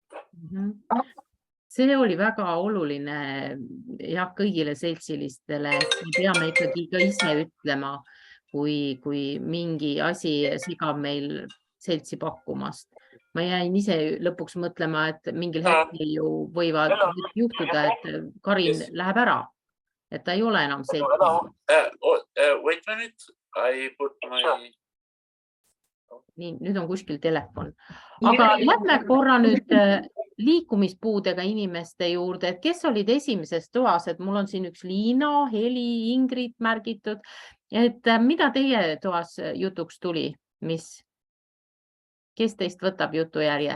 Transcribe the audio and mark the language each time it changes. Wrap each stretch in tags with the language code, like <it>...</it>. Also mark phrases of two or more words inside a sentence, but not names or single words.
<et>See oli väga oluline jah, kõigile seltsilistele, et me peame ikkagi ka ise ütlema, kui mingi asi segab meil seltsi pakkumast. Ma jäin ise lõpuks mõtlema, et mingil hetkel ju võivad juhtuda, et Karin läheb ära, et ta ei ole enam seltsi.</et> <en>Wait a minute, I put my...</en> <et>Nii, nüüd on kuskil telefon. Aga lähme korra nüüd liikumispuudega inimeste juurde, et kes olid esimeses toas, et mul on siin üks Liina, Heli, Ingrid märgitud, et mida teie toas jutuks tuli, kes teist võtab jutujärje?</et>